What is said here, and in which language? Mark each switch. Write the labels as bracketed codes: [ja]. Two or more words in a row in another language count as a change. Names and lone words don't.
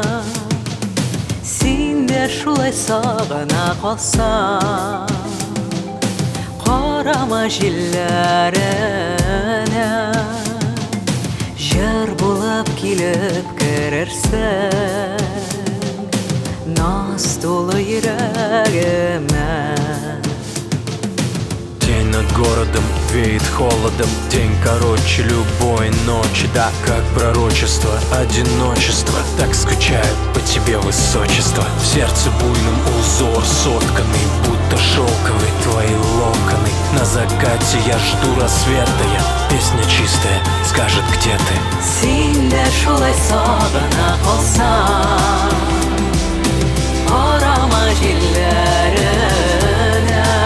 [tt] Сен де шулай сағына қалсаң, қарама желләренә. Жыр болып келіп кірерсің, наз толы йөрәгемә. [ru] День над городом веет холодом, день короче любой ночи. Да, как пророчество, одиночество, так скучаю по тебе, высочество. В сердце буйным узор сотканный, будто шелковые твои локоны. На закате я жду рассвета, песня чистая скажет, где ты. [tt] Сен де шулай сағына қалсаң, қарама желләренә.